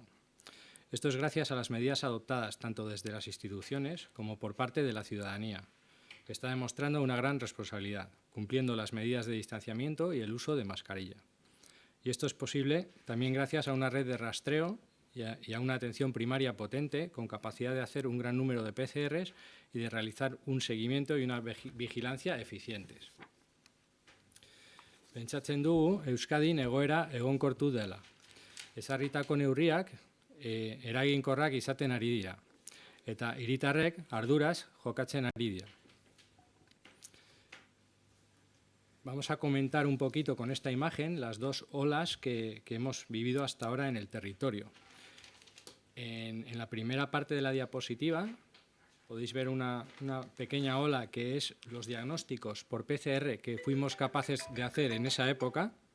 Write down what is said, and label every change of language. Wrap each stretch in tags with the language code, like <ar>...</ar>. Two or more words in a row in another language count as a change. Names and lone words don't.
<es>Esto es gracias a las medidas adoptadas tanto desde las instituciones como por parte de la ciudadanía, que está demostrando una gran responsabilidad, cumpliendo las medidas de distanciamiento y el uso de mascarilla. Y esto es posible también gracias a una red de rastreo y a una atención primaria potente con capacidad de hacer un gran número de PCRs y de realizar un seguimiento y una vigilancia eficientes.</es> <eu>Pentsatzen dugu Euskadin egoera egonkortu dela. Ezarritako neurriak eraginkorrak izaten ari dira eta hiritarrek arduraz jokatzen ari dira.</eu> <es>Vamos a comentar un poquito con esta imagen las dos olas que hemos vivido hasta ahora en el territorio. En la primera parte de la diapositiva podéis ver una pequeña ola que es los diagnósticos por PCR que fuimos capaces de hacer en esa época.</es>